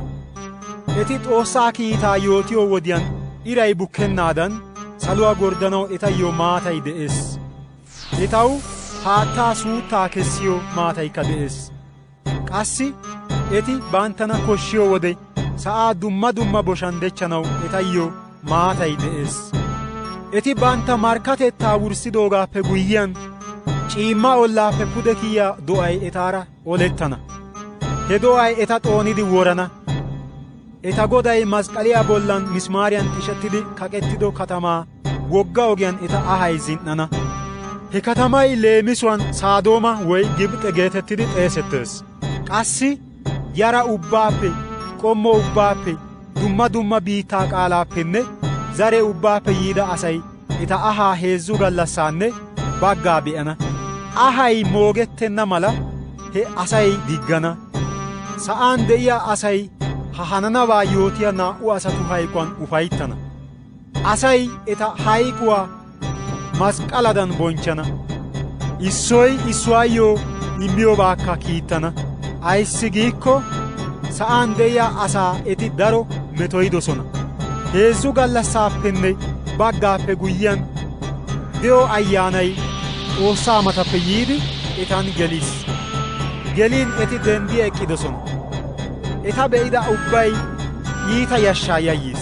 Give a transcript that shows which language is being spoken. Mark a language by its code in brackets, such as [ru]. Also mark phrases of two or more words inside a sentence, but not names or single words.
[wal] Eti Xoossaa kiitaa yootiyo wodiyaan iray bukkennaadan saluwaa gorddanaw etayyo maatay de'ees. Etaw haattaa suuttaa kessiyo maataykka de'ees. Qassi eti banttana koshshiyo wode sa'aa dumma dumma boshan dechchanaw etayyo maatay de'ees. Eti bantta markkatettaa wurssidoogaappe guyyiyaan ciimma ollaappe pude kiyaa do'ay etaara olettana. He do'ay eta xoonidi worana. Eta goday masqaliyaa bollan mismaariyan xishettidi kaqettido katamaa wogga ogiyaan eta ahay zin"ana. He katamay leemisuwaan Saadooma woy Gibxe geetettidi xeesettees. Qassi yara ubbaappe, qommo ubbaappe, dumma dumma biittaa qaalaappenne zare ubbaappe yiida asay eta ahaa 3 gallassaanne baggaa be'ana. Ahay moogettenna mala he asay diggana. Sa'aan de'iyaa asay ha hananabaa yootiya naa''u asatu hayquwan ufayttana. Asay eta hayquwaa masqqaladan bonchchana. Issoy issuwaayyo immiyoobaakka kiittana. Ayssi giikko sa'aan de'iyaa asaa eti daro metoyidosona. 3 gallassaappenne baggaappe guyyiyan de'o ayyaanay Xoossaa matappe yiidi etan geliis. Geliin eti denddi eqqidosona. Eta be'ida ubbay iita yashshaa yayyiis.